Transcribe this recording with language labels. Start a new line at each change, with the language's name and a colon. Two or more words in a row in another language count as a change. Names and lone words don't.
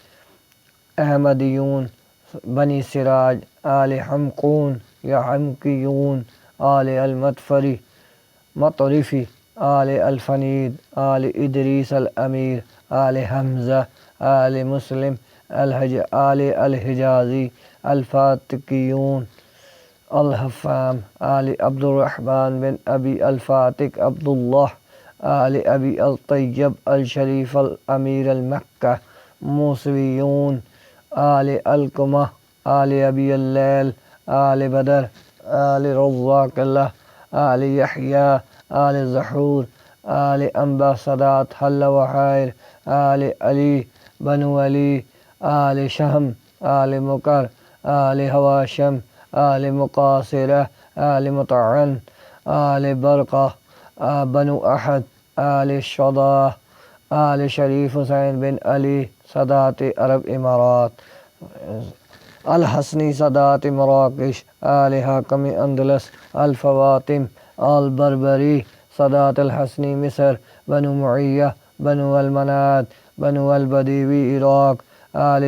Urdu: احمدیون بنی سراج، آل حمقون یا حمقیون، آل المطفری مطرفی، آل الفنید، آل ادریس الامیر، آل حمزہ، آل مسلم، آل الحجازی، الفاتقیون، الحفام، آل عبد الرحمن بن ابی الفاتق عبداللہ، آل ابی الطیب الشریف الامیر المکہ، موسویون، آل القمہ، آل ابی اللیل، آل بدر، آل رزاق اللہ، آل یحییٰ، آل زحور، آل انبا سادات حل و حائر، آل علی بنو علی، آل شہم، آل مکر، آل ہواشم، آل مقاصرہ، آل مطعن، آل برقہ، بنو احد، آل شضاع، آل شریف حسین بن علی سادات عرب امارات، الحسنی سادات مراکش، آل حاکم اندلس، الفواتم، آل بربری سادات الحسنی مصر، بنو معیہ، بنو المناد، بنو البدیوی عراق، آل